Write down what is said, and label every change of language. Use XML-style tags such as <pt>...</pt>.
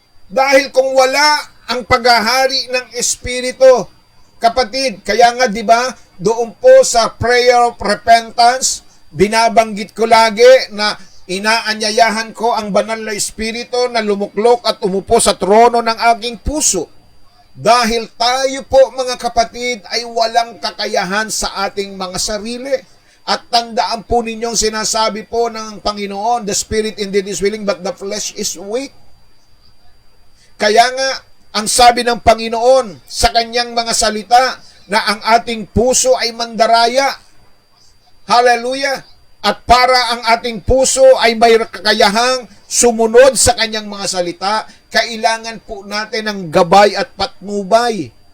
<tl>Dahil kung wala ang paghahari ng Espiritu, kapatid, kaya nga 'di ba, doon po sa prayer of repentance, binabanggit ko lagi na inaanyayahan ko ang banal na Espiritu na lumuklok at umupo sa trono ng aking puso. Dahil tayo po, mga kapatid, ay walang kakayahan sa ating mga sarili. At tandaan po ninyong sinasabi po ng Panginoon,</tl> <en>the Spirit indeed is willing but the flesh is weak.</en> <tl>Kaya nga, ang sabi ng Panginoon sa kanyang mga salita na ang ating puso ay mandaraya. Hallelujah! At para ang ating puso ay may kakayahang sumunod sa kanyang mga salita, kailangan po natin ng gabay at patnubay.</tl>